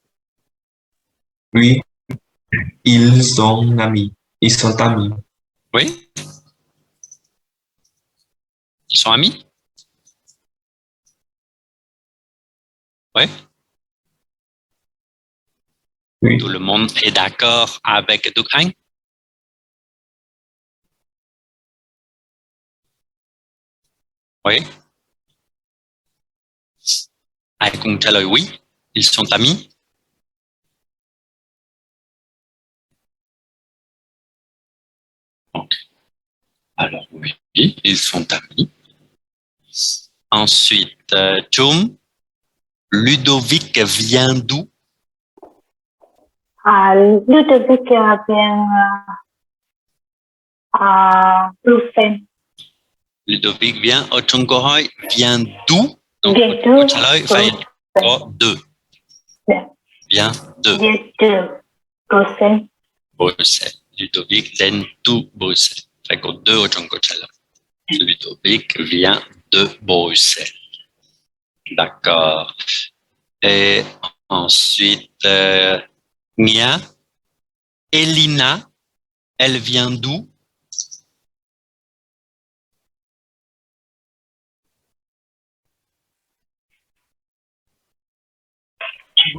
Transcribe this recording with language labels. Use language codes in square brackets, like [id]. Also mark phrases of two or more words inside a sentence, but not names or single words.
[fr] Oui, ils sont amis. Ils sont amis. Oui. Ils sont amis? Oui. Oui. Tout le monde est d'accord avec Duc Anh? Oui. [vi] Ai cùng trả lời oui. [fr] Ils sont amis. Okay. Alors oui, ils sont amis. Ensuite, Chum, Ludovic vient d'où? Ludovic vient à Bruxelles. Ludovic vient, [vi] trong câu hỏi [fr] vient d'où? [vi] Donc, [fr] Vient [vi] câu [fr] d'où? [vi] trả lời phải có de. [fr] Vient de. Vient de Bruxelles. Bruxelles. Ludovic vient d'où? Bruxelles. [vi] Phải có de ở trong câu trả lời. [fr] Ludovic vient de Bruxelles. D'accord. Et ensuite, Nia, Elina, elle vient d'où? Oui.